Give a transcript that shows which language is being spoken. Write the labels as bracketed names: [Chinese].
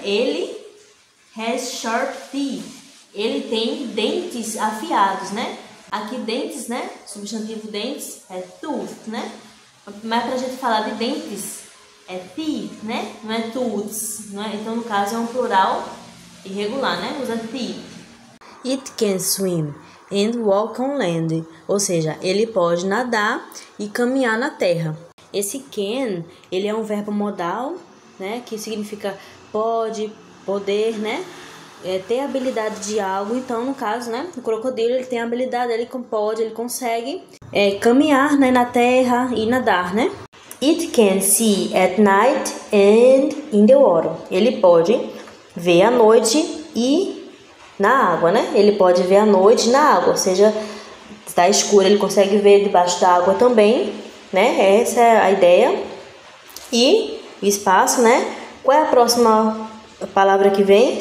[Portuguese] Ele [English] has sharp teeth. [Portuguese] Ele tem dentes afiados, né? Aqui dentes, né? Substantivo dentes é tooth, né? Mas pra gente falar de dentes é teeth, né? Não é tooths, né? Então no caso é um plural irregular, né? Usa teeth. [English] It can swim and walk on land. [Portuguese] Ou seja, ele pode nadar e caminhar na terra. Esse can, ele é um verbo modal, né? Que significa pode, poder, né? Ter habilidade de algo. Então, no caso, né? O crocodilo, ele tem a habilidade, ele pode, ele consegue caminhar, né, na terra e nadar, né? [English] It can see at night and in the water. [Portuguese] Ele pode ver à noite e na água, né? Ele pode ver à noite na água, ou seja, está escuro, ele consegue ver debaixo da água também, né? Essa é a ideia. E o espaço, né? Qual é a próxima palavra que vem?